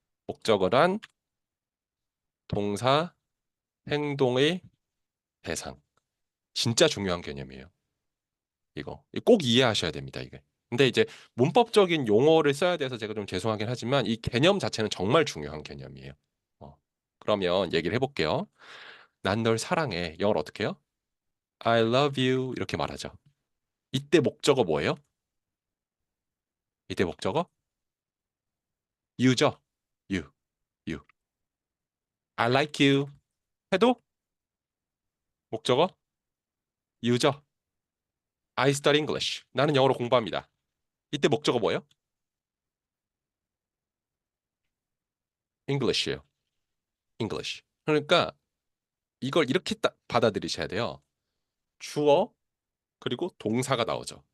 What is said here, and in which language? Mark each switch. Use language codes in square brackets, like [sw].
[ko] 목적어란 동사 행동의 대상. 진짜 중요한 개념이에요. 이거. 꼭 이해하셔야 됩니다, 이게. 근데 이제 문법적인 용어를 써야 돼서 제가 좀 죄송하긴 하지만 이 개념 자체는 정말 중요한 개념이에요. 어. 그러면 얘기를 해볼게요. 난 널 사랑해. 영어로 어떻게 해요? [en] I love you [ko] 이렇게 말하죠. 이때 목적어 뭐예요? 이때 목적어 you죠. you, you. [en] I like you [ko] 해도 목적어 [en] you죠. I study English. [ko] 나는 영어로 공부합니다. 이때 목적어 뭐예요? [en] English예요. English. [ko] 그러니까 이걸 이렇게 딱 받아들이셔야 돼요. 주어 그리고 동사가 나오죠.